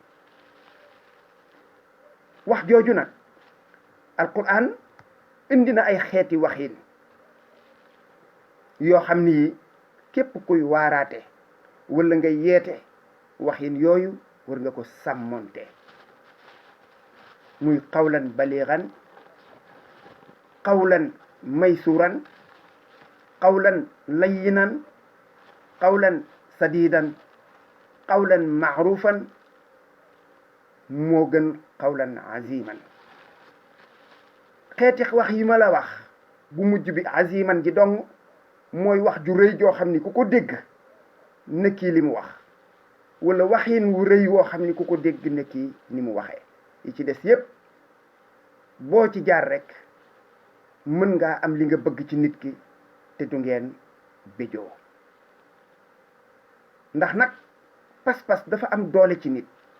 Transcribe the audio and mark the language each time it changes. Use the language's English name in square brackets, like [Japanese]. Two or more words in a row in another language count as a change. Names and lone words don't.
[Wolof] wax jooju nag alquran indi na ay xeeti waxin yoo xam ni képp kuy waaraate wala nga yeete waxin yooyu war nga ko sàmmonte muy [Arabic] قولا بليغا قولا ميسورا قولا لينا قولا سديدا قولا معروفا [Wolof] moo gën [Arabic] قولا عظيما [Wolof] xeeti wax yi ma la wax bu mujj bi aziman ji dong mooy wax ju rëy joo xam ni ku ko dégg ne kii li mu wax wala waxin wu rëy woo xam ni ku ko dégg ne kii ni mu waxee yi ci des yépp boo ci jaar rek mën ngaa am li nga bëgg ci nit ki te du ngeen béjoo ndax nag pas-pas dafa am doole ci nit